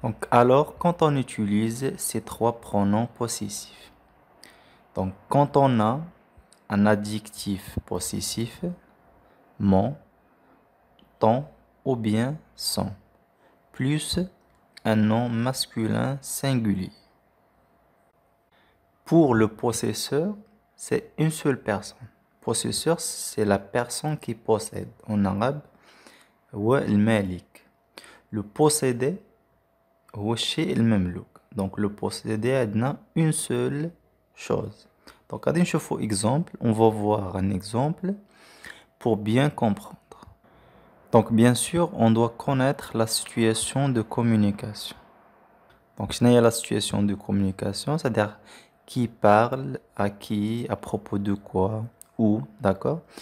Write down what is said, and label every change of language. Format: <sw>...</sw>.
<fr>Alors, quand on utilise ces trois pronoms possessifs, quand on a un adjectif possessif, mon, ton ou bien son, plus un nom masculin singulier. Pour le possesseur, c'est une seule personne. Possesseur, c'est la personne qui possède. En arabe,</fr> <ar>هو المالك.</ar> <fr>Le possédé, هو الشيء المملوك. Donc le possédé a une seule chose. Donc, à exemple, on va voir un exemple pour bien comprendre. Donc, bien sûr, on doit connaître la situation de communication. Donc, je n'ai la situation de communication, c'est-à-dire qui parle, à qui, à propos de quoi, où, d'accord?</fr>